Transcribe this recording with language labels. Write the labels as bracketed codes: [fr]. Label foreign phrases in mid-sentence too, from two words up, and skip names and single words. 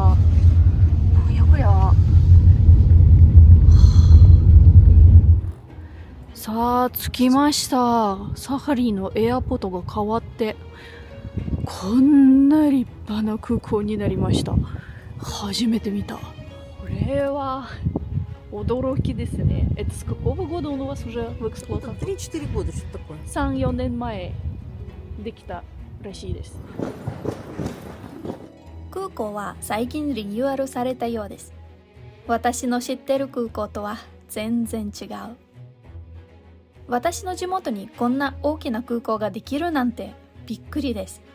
[ja] なんやこりゃ。さあ着きました。サハリンのエアポートが変わってこんな立派な空港になりました。初めて見た。これは驚きですね。 [ru] Это с какого года у вас уже в эксплуатации? 3-4 года, что такое. [ja] 3-4 年前できたらしいです。空港は最近リニューアルされたようです。私の知ってる空港とは全然違う。私の地元にこんな大きな空港ができるなんてびっくりです。